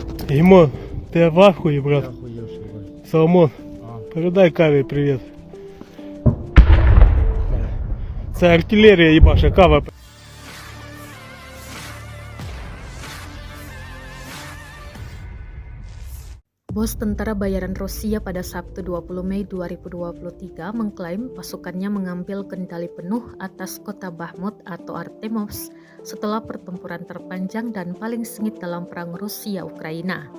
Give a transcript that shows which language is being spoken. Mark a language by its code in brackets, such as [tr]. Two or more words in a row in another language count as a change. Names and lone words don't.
[ru] Димон, ты в ахуе, брат? Я охуевший, брат. Соломон, А. передай Каве привет. [uk] Це артилерія їбаша, Кава. [id] Bos tentara bayaran Rusia pada Sabtu 20 Mei 2023 mengklaim pasukannya mengambil kendali penuh atas kota Bakhmut atau Artemovsk setelah pertempuran terpanjang dan paling sengit dalam perang Rusia-Ukraina.